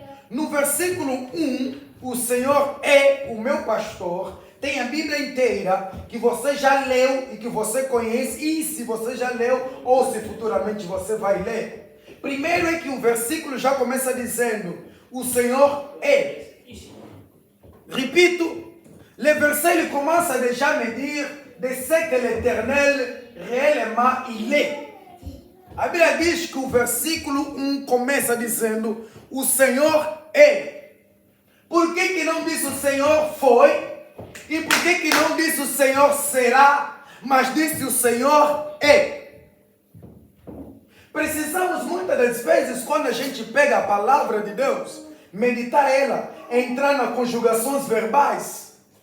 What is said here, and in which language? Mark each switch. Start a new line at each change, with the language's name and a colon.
Portuguese: No versículo 1, o Senhor é o meu pastor. Tem a Bíblia inteira que você já leu e que você conhece. E se você já leu ou se futuramente você vai ler. Primeiro é que o versículo já começa dizendo, o Senhor é. Repito,
French: le verset il commence à déjà me dire de ce que l'Éternel réellement il est.
Portuguese: A Bíblia diz que o versículo 1 começa dizendo, o Senhor é. Por que não disse o Senhor foi? E por que não disse o Senhor será? Mas disse o Senhor é. Precisamos muitas das vezes, quando a gente pega a palavra de Deus, meditar ela, entrar nas conjugações verbais.